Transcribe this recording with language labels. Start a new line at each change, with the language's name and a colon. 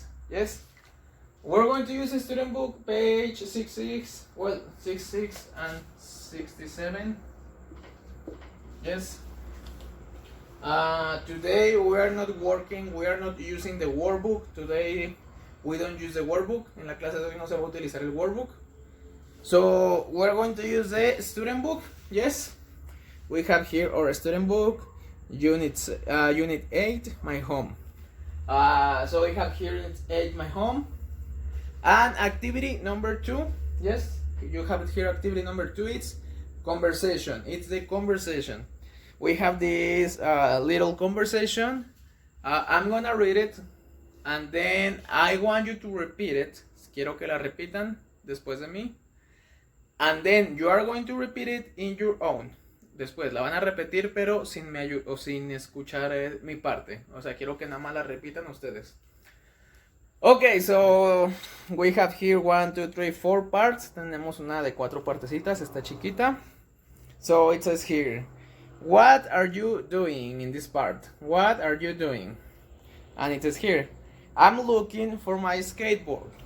English: Yes, we're going to use a student book page 66, well, 66 and 67. Yes. Today we are not using the workbook. Today we don't use the workbook.
Spanish: En la clase de hoy no se va a utilizar el workbook.
English: So we're going to use the student book. Yes. We have here our student book, Unit 8, my home. So we have here Unit 8, my home. And activity number 2. Yes, you have it here. Activity number 2, it's conversation. It's the conversation. We have this little conversation. I'm gonna read it, and then I want you to repeat it.
Spanish: Quiero que la repitan después de mí.
English: And then you are going to repeat it in your own.
Spanish: Después la van a repetir, pero sin sin escuchar mi parte. O sea, quiero que nada más la repitan ustedes.
English: Okay, so we have here 1, 2, 3, 4 parts.
Spanish: Tenemos una de 4 partecitas, esta chiquita.
English: So it says here, what are you doing in this part? What are you doing? And it says here, I'm looking for my skateboard.